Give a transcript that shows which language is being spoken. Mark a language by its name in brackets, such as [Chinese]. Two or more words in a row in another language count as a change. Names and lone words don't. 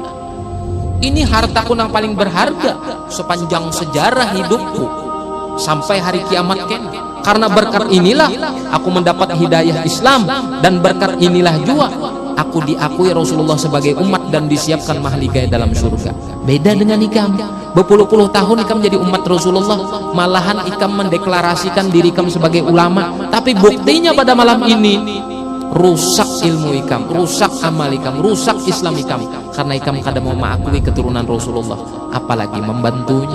[Indonesian] Ini hartaku yang paling berharga sepanjang sejarah hidupku sampai hari kiamat ken. karena berkat inilah aku mendapat hidayah Islam, dan berkat inilah juga aku diakui Rasulullah sebagai umat dan disiapkan mahligai dalam surga. [Banjar] Beda dengan ikam, berpuluh-puluh tahun ikam jadi umat Rasulullah, malahan ikam mendeklarasikan diri ikam sebagai ulama, tapi buktinya pada malam ini rusak ilmu ikam, rusak amal ikam, rusak Islam ikam, karena ikam kada mau mengakui keturunan Rasulullah, apalagi membantunya.